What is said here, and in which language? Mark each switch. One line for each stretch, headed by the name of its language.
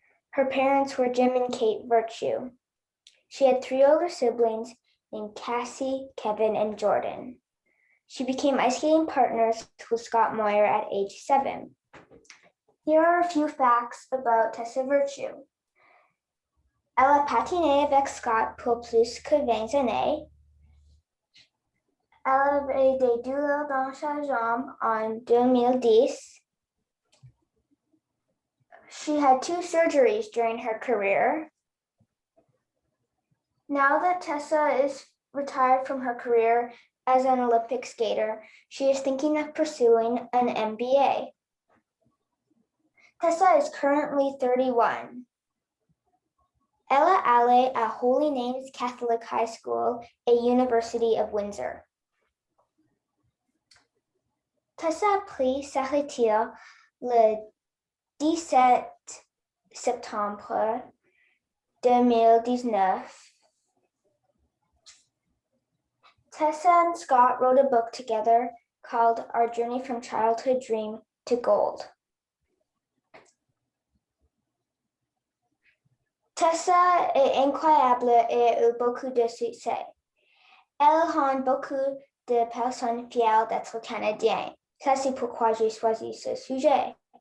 English: Her parents were Jim and Kate Virtue. She had 3 older siblings named Cassie, Kevin, and Jordan. She became ice skating partners with Scott Moir at age 7. Here are a few facts about Tessa Virtue.
French: Elle a patiné avec Scott pour plus que 20 années. Elle avait des douleurs dans sa jambe en 2010.
English: She had 2 surgeries during her career. Now that Tessa is retired from her career as an Olympic skater, she is thinking of pursuing an MBA. Tessa is currently 31.
French: Elle est allée à Holy Names Catholic High School, a University of Windsor. Tessa a pris sa retraite le 17 septembre 2019.
English: Tessa and Scott wrote a book together called Our Journey from Childhood Dream to Gold.
French: Tessa est incroyable et a eu beaucoup de succès. Elle rend beaucoup de personnes fières d'être canadiennes. Ça, c'est pourquoi j'ai choisi ce sujet.